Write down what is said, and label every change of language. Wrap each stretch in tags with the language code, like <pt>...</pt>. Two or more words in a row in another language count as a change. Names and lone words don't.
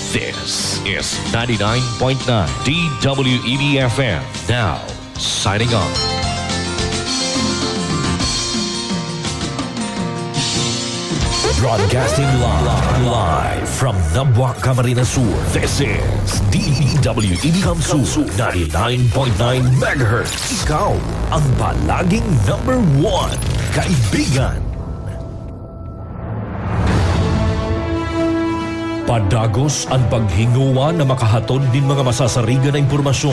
<en>This is 99.9 DWEB-FM. Now, signing off. Broadcasting live from Nabuac, Camarines Sur. This is DWEB Kamsu 99.9 MHz.</en> <tl>Ikaw ang palaging number 1 kaibigan.</tl> <bik>Padagos ang paghinguan na makahatod din mga masasarigan na impormasyon.</bik>